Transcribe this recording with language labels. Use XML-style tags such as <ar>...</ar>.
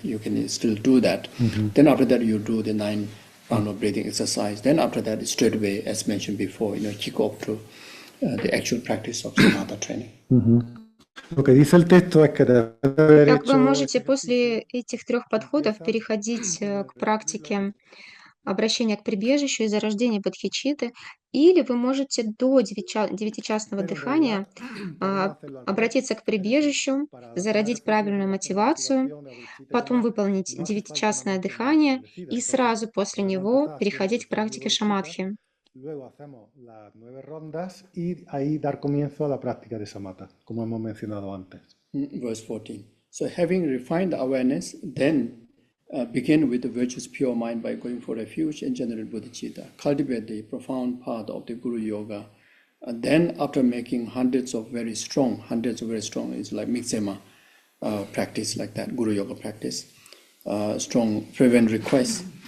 <en>You can still do that. Mm-hmm. Then after that, you do the 9 round of breathing exercise. Then after that, straight away, as mentioned before, kick off to the actual practice of samatha training.</en> <ru>Mm-hmm. Как вы можете после этих 3 подходов переходить к практике обращения к прибежищу и зарождения бодхичитты, или вы можете до 9-частного дыхания обратиться к прибежищу, зародить правильную мотивацию, потом выполнить 9-частное дыхание и сразу после него переходить к практике шамадхи.</ru> <es>Luego hacemos las 9 rondas y ahí dar comienzo a la práctica de samatha, como hemos mencionado antes.</es> <en>Verse 14. So having refined the awareness, then begin with the virtuous pure mind by going for refuge and generate bodhicitta. Cultivate the profound path of the Guru Yoga. Then after making hundreds of very strong is like Mixema practice like that, Guru Yoga practice, strong fervent requests.</en>